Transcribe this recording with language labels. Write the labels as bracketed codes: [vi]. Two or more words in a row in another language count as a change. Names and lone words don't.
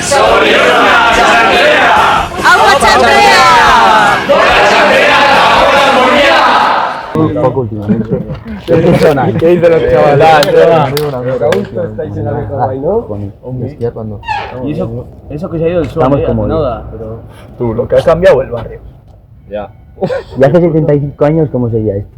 [eu] ¡Zorionak txantrea! ¡Aupa Txantrea! ¡Gora txantrea eta gora moria! [es] Un poco últimamente. ¿Qué dicen los chavales? Es que ya cuando... Y eso que se ha ido el sol, Estamos como nada, pero... Tú, lo que has cambiado el barrio. Ya. Y hace 75 años, ¿cómo sería esto?